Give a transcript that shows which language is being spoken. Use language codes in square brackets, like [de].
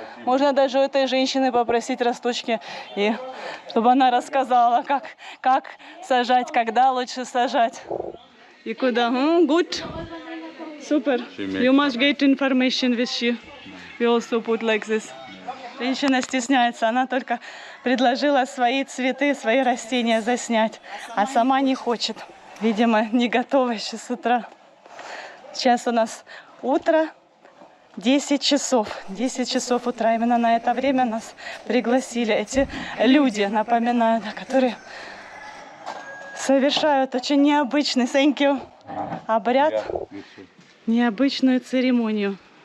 [ru] Можно даже у этой женщины попросить росточки, и чтобы она рассказала, как сажать, когда лучше сажать и куда. [en] Good. Super. You must get information with she. We also put like this. [ru] Женщина стесняется, она только предложила свои цветы, свои растения заснять, а сама не хочет. Видимо, не готова еще с утра. Сейчас у нас утро, 10 часов. 10 часов утра. Именно на это время нас пригласили эти люди, напоминаю, которые совершают очень необычный, [en] thank you, [ru] обряд, необычную церемонию.